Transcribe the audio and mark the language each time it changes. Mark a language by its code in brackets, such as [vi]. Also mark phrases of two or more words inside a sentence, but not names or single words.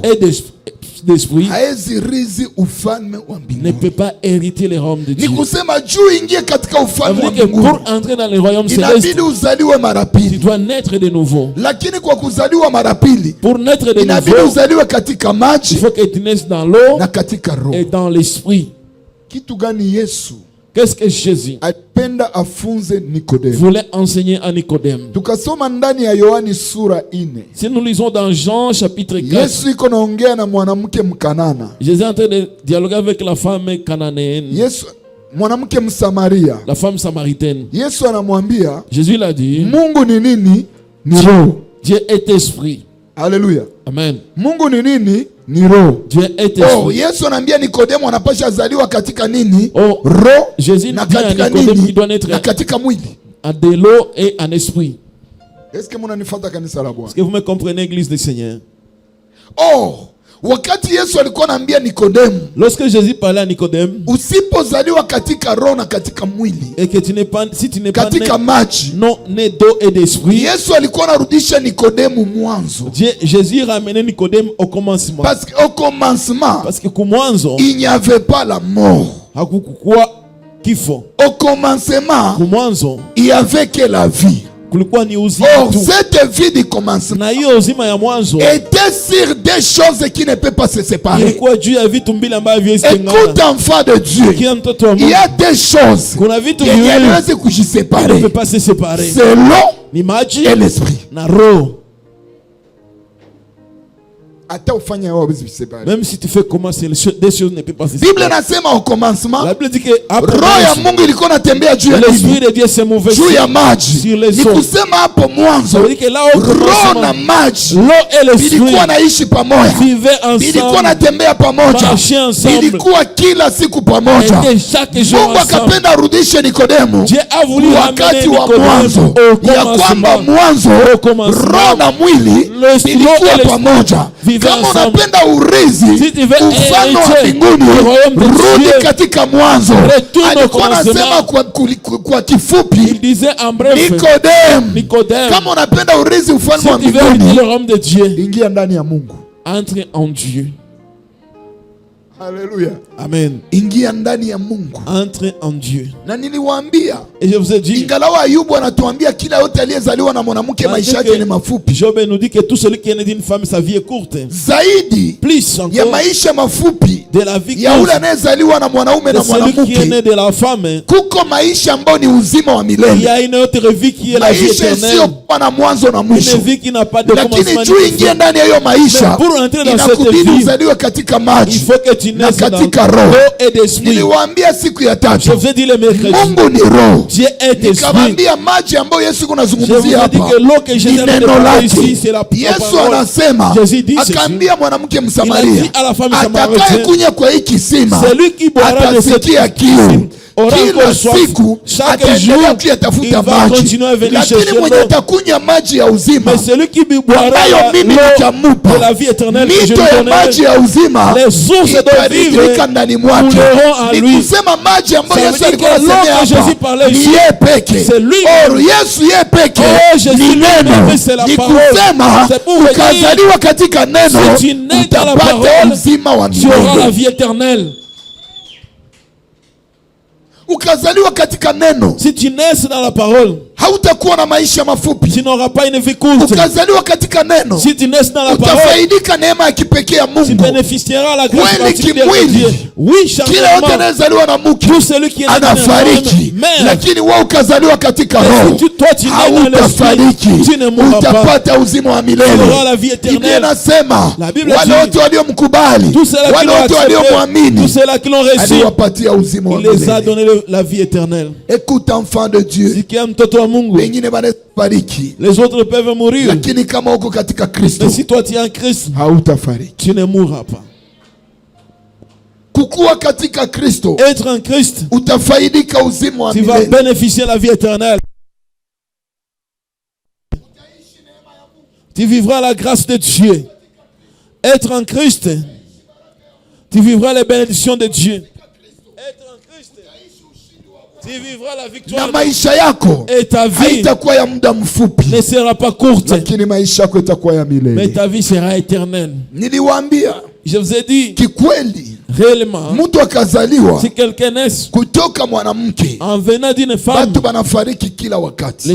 [fr] et d'esprit [sw] haezi rizi ufalme wa [fr] ne [sw] mbinguni. [fr] peut pas hériter le royaume de Dieu. [sw] Ni kusema juu ingie katika [fr] Ça [sw] ufalme [fr] veut [sw] wa [fr] dire que [sw] mbinguni [fr] pour entrer dans le royaume céleste, [sw] inabidi uzaliwe mara [fr] tu [sw] pili, [fr] dois naître de nouveau. [sw] lakini kwa kuzaliwa mara pili [fr] Pour naître de [sw] inabidi [fr] nouveau, [sw] uzaliwe katika [fr] il [sw] maji [fr] faut que tu naisses dans l'eau [sw] na katika roho. [fr] et dans l'esprit. [sw] Kitu gani Yesu [fr] Qu'est-ce que Jésus [sw] alipenda afunze Nikodemo? [fr] voulait enseigner à Nicodème? [sw] Tukasoma ndani ya Yohani sura 4, [fr] Si nous lisons dans Jean chapitre 4, [sw] Yesu iko naongea na mwanamke Mkanana, [fr] Jésus est en train de dialoguer avec la femme cananéenne, [sw] Yesu mwanamke Msamaria. [fr] la femme samaritaine. [sw] Yesu anamwambia [fr] Jésus l'a dit, [sw] Mungu ni nini? Ni roho. [fr] Dieu est esprit. [sw] Haleluya. Amen. Mungu ni nini? Ni roho. [fr] Dieu est Oh, esprit. [sw] Yesu anaambia Nikodemo anapasha zaliwa katika nini? Oh, Roho [fr] Jésus [sw] na [fr] dit à [sw] katika [fr] Nicodème [sw] nini? [fr] qu'il doit naître [sw] Na katika mwili. [fr] à de l'eau et en esprit. Est-ce que [sw] mnanifuata kanisa la Bwana? [fr] Est-ce que vous me comprenez, Église du Seigneur? [sw] Oh, wakati Yesu alikuwa anaambia Nikodemo, [fr] Lorsque Jésus parlait à Nicodème, [sw] usipozaliwa katika roho na katika mwili, [fr] et que tu n'es pas, si tu n'es pas né, [sw] katika maji, [fr] non né d'eau et d'esprit, [sw] Yesu alikuwa anarudisha Nikodemo mwanzo. [fr] Jésus ramenait Nicodème au commencement. Parce qu'au commencement, Parce que kumwanzo il n'y avait pas la mort. [sw] hakukuwa kifo. [fr] Au commencement, [sw] Kumwanzo [fr] il n'y avait que la vie. [sw] kulikuwa ni uzima [fr] Or, [sw] tu. [fr] cette vie du commencement [sw] Na hiyo uzima ya mwanzo [fr] était sur des choses qui ne peuvent pas se séparer. [sw] ilikuwa juu ya vitu mbili ambavyo haviwezi kutengana. [fr] Écoute, enfant de Dieu, [sw] Kila mtoto wa [fr] il [sw] Mungu [fr] y a des choses [sw] kuna vitu [fr] qui [sw] viwili [fr] ne peuvent pas se ne séparer. peut pas se séparer. C'est l'eau [sw] Ni maji [fr] et l'esprit. [sw] na roho. Hata ufanye wao hawezi kuseparate. [fr] Même si tu fais comment, des choses ne peuvent pas se [sw] Bible [fr] séparer. [sw] nasema [fr] au commencement, La Bible dit que après [sw] roho ya Mungu ilikuwa inatembea juu ya [fr] l'esprit [sw] nini? [fr] de Dieu s'est mouvé [sw] Juu ya maji. [fr] sur les [sw] Ni [fr] eaux. [sw] kusema hapo [fr] Ça [sw] mwanzo [fr] veut dire que là au [sw] roho na [fr] commencement, [sw] maji [fr] l'eau et l'esprit [sw] ilikuwa naishi pamoja, [fr] vivaient [sw] ilikuwa [fr] ensemble, [sw] natembea pamoja, [fr] marchaient ensemble, [sw] ilikuwa kila siku pamoja. [fr] étaient chaque jour [sw] Mungu [fr] ensemble. [sw] akapenda arudishe Nikodemu [fr] Dieu a voulu ramener [sw] wakati wa [fr] Nicodème [sw] mwanzo, au ya kwamba commencement. mwanzo [fr] Au commencement, [sw] roho na mwili [fr] l'esprit [sw] ilikuwa [fr] et l'esprit [sw] pamoja. [fr] vivaient [sw] Kama [fr] ensemble. [sw] unapenda urithi [fr] Si tu veux [sw] ufalme wa [fr] hériter [sw] mbinguni, [fr] le royaume de [sw] rudi [fr] Dieu, [sw] katika mwanzo. [fr] retourne au [sw] Alikuwa [fr] commencement. [sw] anasema kwa [fr] Il [sw] kifupi, [fr] disait en bref, Nicodème, [sw] kama unapenda urithi ufalme [fr] si [sw] wa [fr] tu veux hériter [sw] mbinguni, [fr] le royaume de Dieu, [sw] ingia ndani ya Mungu. [fr] entre en Dieu. [sw] Haleluya, Amen. ingia ndani ya Mungu. [fr] Entre en Dieu. [sw] Na niliwaambia, [fr] Et je vous ai dit, [sw] ingawa Ayubu anatuambia kila yote aliyezaliwa na mwanamke maisha yake ni mafupi, [fr] Job nous dit que tout celui qui est né d'une femme, sa vie est courte. [sw] zaidi [fr] Plus [sw] ya [fr] encore [sw] maisha mafupi [fr] de la vie [sw] ya ule [fr] courte [sw] anayezaliwa na mwanaume [fr] de [sw] na [fr] celui qui est né [sw] mwanamke, [fr] de la femme, [sw] kuko maisha ambayo ni uzima wa [fr] il y [sw] milele, [fr] a une autre vie qui est la vie [sw] maisha [fr] éternelle. [sw] isiyokuwa na mwanzo na [fr] Une [sw] mwisho. [fr] vie qui n'a pas de [sw] Lakini [fr] commencement. [sw] juu [fr] ni de [sw] ingie [fr] fin. [sw] ndani ya hiyo maisha, [fr] Mais pour entrer dans cette [sw] inakubidi [fr] vie, [sw] uzaliwe katika [fr] il [sw] maji [fr] faut que tu [sw] na [fr] naisses dans [sw] katika [fr] l'eau [sw] roho. [fr] et d'esprit. [sw] Niliwaambia siku ya [fr] Je [sw] tatu, [fr] vous ai dit le mercredi, [sw] Mungu ni roho. [fr] Dieu est esprit. [sw] Nikawaambia maji ambayo Yesu [fr] Je vous [sw] kunazungumzia [fr] ai dit [sw] hapa [fr] que l'eau que [sw] ni [fr] Jésus a [sw] neno [fr] parlé ici, [sw] lake. [fr] c'est la [sw] Yesu [fr] parole. [sw] anasema, [fr] Jésus dit ceci. [sw] akaambia mwanamke [fr] Il a [sw] Msamaria, [fr] dit à la femme [sw] atakaye [fr] samaritaine, [sw] kunywa kwa hii kisima [fr] celui qui boira de cette [sw] atasikia kiu. [fr] aura [sw] Kila [fr] encore soif. [sw] siku [fr] Chaque [sw] ataendelea [fr] jour, [sw] kuyatafuta [fr] il va [sw] maji, [fr] continuer à venir [sw] lakini [fr] chercher [sw] mwenye [fr] l'eau. [sw] atakunywa maji ya uzima [fr] Mais celui qui boira [sw] ambayo mimi [fr] l'eau [sw] nitamupa, [fr] de la vie éternelle que je [sw] mito [fr] lui [sw] ya [fr] donnerai, [sw] maji ya uzima [fr] les sources d'eau [sw] itaririka [fr] vive [sw] ndani mwake. [fr] couleront en [sw] Ni [fr] lui. [sw] kusema maji ambayo [fr] Ça [sw] Yesu [fr] veut dire [sw] alikuwa [fr] que l'eau [sw] anasemea [fr] que Jésus [sw] hapa [fr] parlait [sw] ni [fr] ici, [sw] yeye peke. [fr] c'est lui. [sw] Or Yesu yeye peke [fr] Oh, Jésus [sw] ni neno. [fr] lui-même, c'est la [sw] Ni [fr] parole. [sw] kusema [fr] C'est pour venir. [sw] ukazaliwa katika neno [fr] Si tu nais dans la [sw] utapata [fr] parole, [sw] uzima wa [fr] tu auras la [sw] milele. [fr] vie éternelle. [sw] Ukazaliwa katika neno [fr] Si tu nais dans la parole, [sw] hautakuwa na maisha mafupi. [fr] tu n'auras pas une vie courte. [sw] Ukazaliwa katika neno [fr] Si tu nais dans la parole, [sw] utafaidika neema ya kipekee ya [fr] tu [sw] Mungu. [fr] bénéficieras la grâce [sw] Kweli [fr] particulière de [sw] kimwili, [fr] Dieu. Oui, [sw] kila yote [fr] charnellement, [sw] anayezaliwa na mke [fr] tout celui qui est né d'une [sw] anafariki, [fr] femme, mais [sw] lakini wewe ukazaliwa katika [fr] mais [sw] roho [fr] si toi tu nais dans [sw] hautafariki, [fr] l'esprit, tu ne mourras pas. [sw] utapata uzima wa [fr] Tu auras [sw] milele. [fr] la vie [sw] Biblia [fr] éternelle. [sw] inasema [fr] La Bible [sw] wale [fr] dit, [sw] wote waliomkubali, [fr] Tous ceux-là qui [sw] wale [fr] l'ont [sw] wote [fr] accepté, tous [sw] waliomwamini, [fr] ceux-là qui l'ont reçu, [sw] aliwapatia uzima wa [fr] il les a [sw] milele. [fr] donné la vie éternelle. Écoute, enfant de Dieu, [sw] Sikia mtoto wa Mungu, wengine wanafariki, [fr] les autres peuvent mourir, [sw] lakini kama uko katika Kristo [fr] mais si toi tu es en Christ, [sw] hautafariki. [fr] tu ne mourras pas. [sw] Kukua katika Kristo [fr] Être en Christ, [sw] utafaidika uzima wa [fr] tu vas [sw] milele. [fr] bénéficier de la vie éternelle. Tu vivras la grâce de Dieu. Être en Christ, tu vivras les bénédictions de Dieu. Être en Christ, tu vivras la victoire [sw] Na [fr] de [sw] maisha yako [fr] et ta vie [sw] haitakuwa ya muda mfupi, [fr] ne sera pas courte, [sw] lakini maisha yako itakuwa ya [fr] mais [sw] milele. [fr] ta vie sera éternelle. [sw] Niliwaambia [fr] Je vous ai dit, [sw] kikweli, [fr] réellement, [sw] mtu akazaliwa [fr] si quelqu'un naît [sw] kutoka mwanamke, [fr] en venant d'une femme, [sw] watu wanafariki kila wakati